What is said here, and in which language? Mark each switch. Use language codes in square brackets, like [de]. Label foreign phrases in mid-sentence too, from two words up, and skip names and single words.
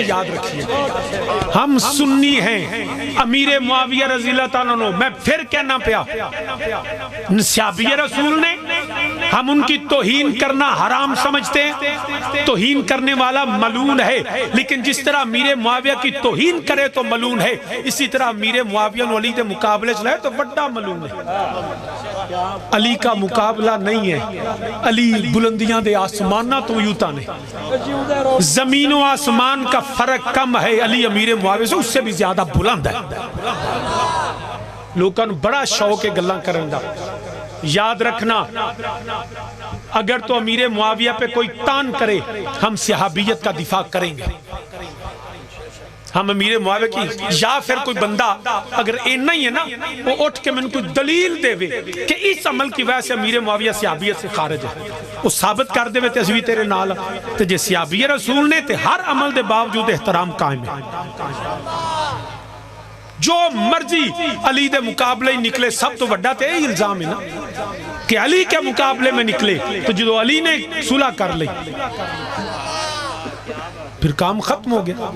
[ur] یاد رکھیے ہم سنی ہیں، امیر معاویہ [ar] رضی اللہ تعالیٰ عنہ، [pa] میں پھر کہنا پیا، [ur] صحابی رسول نے، ہم ان کی توہین کرنا حرام سمجھتے ہیں، توہین کرنے والا ملعون ہے، لیکن جس طرح امیر معاویہ کی توہین کرے تو ملعون ہے، اسی طرح امیر معاویہ علی کے مقابلے چلائے تو بڑا ملعون ہے۔ علی کا مقابلہ نہیں ہے، [pa] علی بلندیاں دے آسمانہ تو یوتا نے، [ur] زمین و آسمان کا فرق کم ہے، علی امیر معاویہ سے اس سے بھی زیادہ بلند ہے۔ [pa] لوگاں بڑا شوق ہے گلاں کرن دا۔ [ur] یاد رکھنا [pa] اگر تو [ur] امیر معاویہ پہ کوئی تان کرے، ہم صحابیت کا دفاع کریں گے، ہم امیر معاویہ کی، یا پھر کوئی بندہ اگر اینا ہی ہے نا، وہ اٹھ کے میں نے کوئی دلیل دے وے کہ اس عمل کی وجہ سے امیر معاویہ صحابیت سے خارج ہے، وہ ثابت کر [pa] دے وے تے اسوی تیرے نال، تے جے صحابی رسول نے تے ہر عمل دے باوجود [ur] احترام قائم ہے۔ [pa] جو مرضی علی دے مقابلے نکلے، سب تو وڈا تے [ur] یہی الزام ہے نا کہ علی کے مقابلے میں نکلے، تو جو علی نے صلح کر لی پھر کام ختم ہو گیا۔